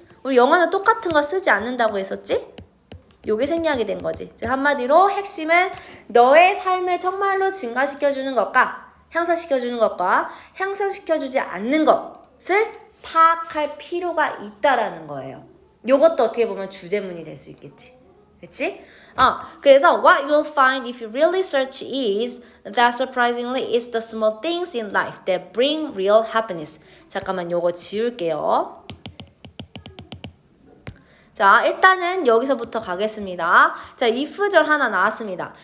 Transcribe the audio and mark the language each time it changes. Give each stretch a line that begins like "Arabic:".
Korean: 우리 영어는 똑같은 거 쓰지 않는다고 했었지? 요게 생략이 된 거지. 즉 한마디로 핵심은 너의 삶을 정말로 증가시켜주는 것과 향상시켜주는 것과 향상시켜주지 않는 것을 파악할 필요가 있다라는 거예요. 요것도 어떻게 보면 주제문이 될 수 있겠지. 그치? 그래서
English: what you'll find if you really search is that surprisingly it's the small things in life that bring real happiness.
Korean: 잠깐만 요거 지울게요. 자, 일단은 여기서부터 가겠습니다. 자, if절 하나 나왔습니다.